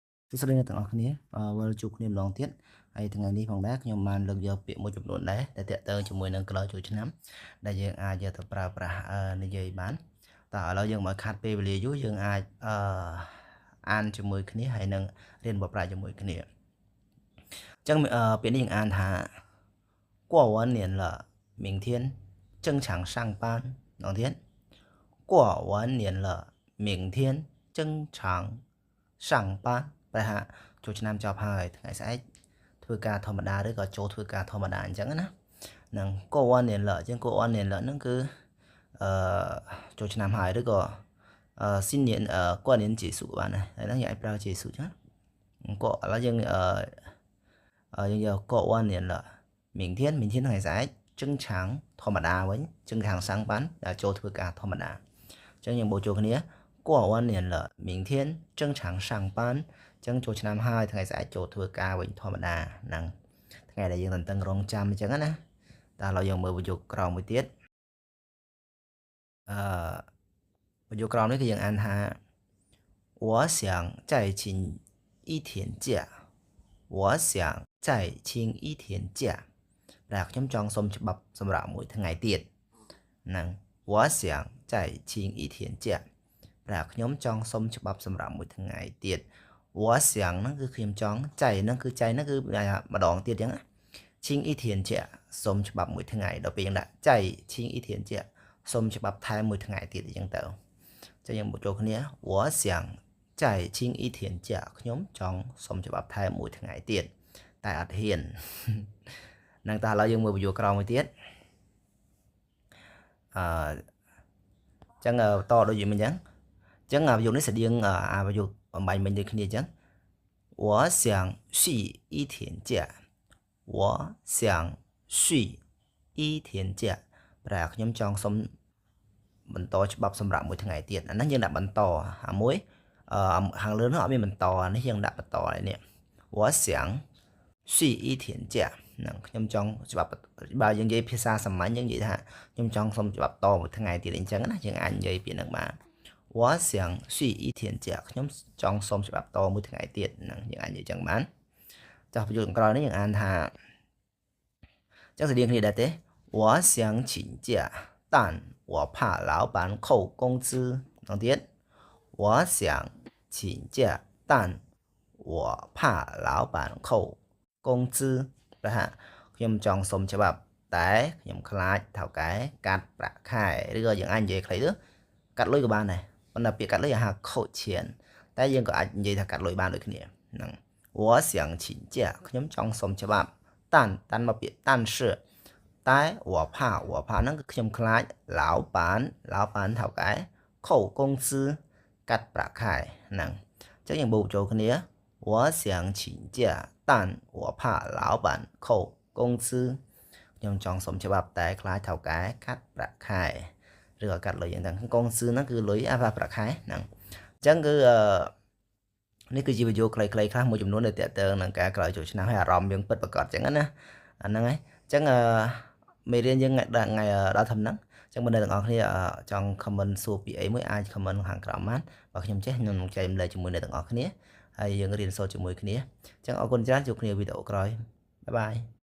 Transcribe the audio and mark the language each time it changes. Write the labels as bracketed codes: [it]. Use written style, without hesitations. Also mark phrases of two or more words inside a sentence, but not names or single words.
[km] សួស្តីអ្នកទាំងអស់គ្នាវិលជួបគ្នាម្ដងទៀតហើយថ្ងៃនេះផងដែរខ្ញុំបានលើកយកពាក្យមួយចំនួនដែរដែលតាក់ទងជាមួយនឹងក្លោចូលឆ្នាំដែលយើងអាចយកទៅប្រើប្រាស់និយាយបានតើឥឡូវយើងមកខាត់ពេលវេលាយូរយើងអាចអានជាមួយគ្នាហើយ នឹងរៀនបកប្រែជាមួយគ្នាអញ្ចឹងពាក្យនេះយើងអានថា [zh] 过完年了明天正常上班 [km] ម្ដងទៀត [zh] 过完年了明天正常上班 [km] ប្រហែលចូលឆ្នាំ ចប់ហើយថ្ងៃស្អែកធ្វើការធម្មតាឬក៏ចូលធ្វើការធម្មតាអញ្ចឹងណានឹង [zh] 过完年了 [km] អញ្ចឹង [zh] 过完年了 [km] ហ្នឹងគឺចូលឆ្នាំ ហើយឬក៏ [zh] 新年过年结束 [km] បានហើយហ្នឹងយើងអាចប្រើ结束អញ្ចឹងក៏ឥឡូវយើងយើងយក [zh] 过完年了明天 [km] ថ្ងៃស្អែក正常ធម្មតាវិញ [zh] 正常上班 [km] ដែលចូលធ្វើការធម្មតាអញ្ចឹងយើងបូកចូលគ្នា [zh] 过完年了明天正常上班 [km] ចឹងចូលឆ្នាំហើយថ្ងៃស្អែកចូលធ្វើការវិញធម្មតាហ្នឹងថ្ងៃដែលយើងតឹងរងចាំអញ្ចឹងណាតែឥឡូវយើងមើលប្រយោគក្រោមមួយទៀត ប្រយោគក្រោមនេះគឺយើងអានថា [zh] 我想再请一天假我想再请一天假 [km] តែខ្ញុំចង់សុំច្បាប់សម្រាប់មួយថ្ងៃទៀត ហ្នឹង [zh] 我想再请一天假 [km] តែខ្ញុំចង់សុំច្បាប់សម្រាប់មួយថ្ងៃទៀត [zh] 我想 [km] ហ្នឹងគឺខ្ញុំចង់ចៃហ្នឹងគឺចៃហ្នឹងគឺម្ដងទៀតអញ្ចឹង [zh] 请一天 [km] ជាសុំច្បាប់មួយថ្ងៃដល់ពេលយើងដាក់ [zh] 再请一天 [km] ជាសុំច្បាប់ថែមមួយថ្ងៃទៀតអញ្ចឹងទៅចឹងយើងមកចូលគ្នា [zh] 我想再请一天 [km] ជាខ្ញុំចង់សុំច្បាប់ថែមមួយថ្ងៃទៀតតែអត់ហ៊ាននឹងតែឥឡូវយើងមើលវីដេអូក្រោយមួយទៀត ចឹងតដូចយីមិញអញ្ចឹងវីដេអូនេះស្តៀងវីដេអូបំបញ្ញមិញដូចគ្នាអញ្ចឹង [zh] 我想续一天假我想续一天假 [km] ប្រែខ្ញុំចង់សុំបន្តច្បាប់សម្រាប់មួយថ្ងៃទៀតអាហ្នឹងយើងដាក់បន្តអាមួយខាងលើនោះអត់មានបន្តនេះយើងដាក់បន្តហើយនេះ [zh] 我想续一天假 [km] ហ្នឹងខ្ញុំចង់ច្បាប់បើយើងនិយាយភាសាសាមញ្ញយើងនិយាយថាខ្ញុំចង់សុំច្បាប់តមួយថ្ងៃទៀត អញ្ចឹងណាយើងអាចនិយាយពាក្យហ្នឹងបាន [zh] 我想续一天假 [km] ខ្ញុំចង់សុំច្បាប់តមួយថ្ងៃទៀតហ្នឹងយើងអាចនិយាយចឹងបានចាស់ប្រយោគក្រោយនេះយើងអានថាចឹងស្តៀងគ្នាដែរទេ [zh] 我想请假但我怕老板扣工资 [km] ម្ដងទៀត [zh] 我想请假但我怕老板扣工资 [km] ប្រហែលខ្ញុំចង់សុំច្បាប់តែខ្ញុំខ្លាចថៅកែកាត់ប្រាក់ខែឬក៏យើងអាចនិយាយខ្លីទៅកាត់លុយក៏បានដែរប៉ុន្តែពាក្យកាត់លុយហៅ [zh] 扣钱 [km] តែយើងក៏អាចនិយាយថាកាត់លុយបានដូច គ្នាហ្នឹង [zh] 我想请假 [km] ខ្ញុំចង់សុំច្បាប់តាន់មកពាក្យ但是តែ [zh] 我怕 [km] ហ្នឹងគឺខ្ញុំខ្លាច [zh] 老板 [km] ថៅកែ [zh] 扣工资 [km] កាត់ប្រាក់ខែ ហ្នឹងអញ្ចឹងយើងបូកចូលគ្នា [zh] 我想请假但我怕老板扣工资 [km] ខ្ញុំចង់សុំច្បាប់តែខ្លាចថៅកែ កាត់ប្រាក់ខែឬក៏កាត់លុយយ៉ាងហ្នឹងកងស៊ឺហ្នឹងគឺលុយប្រាក់ខែហ្នឹងអញ្ចឹងគឺនេះគឺជាវីដេអូខ្លីៗខ្លះមួយចំនួនដែលតាក់ទងនឹងការក្រោយចូលឆ្នាំហើយអារម្មណ៍យើងពិតប្រាកដអញ្ចឹងណាអាហ្នឹងហើយអញ្ចឹងមេរៀនយើងថ្ងៃដល់ធំហ្នឹងអញ្ចឹងបងប្អូនទាំងអស់គ្នាចង់ comment សួរពីអីមួយអាច comment ខាងក្រោមបានបើខ្ញុំចេះខ្ញុំនឹងចែករំលែកជាមួយអ្នកទាំងអស់គ្នាហើយយើងរៀនសូត្រជាមួយគ្នាអញ្ចឹងអរគុណច្រើនជួបគ្នាវីដេអូក្រោយបាយបាយ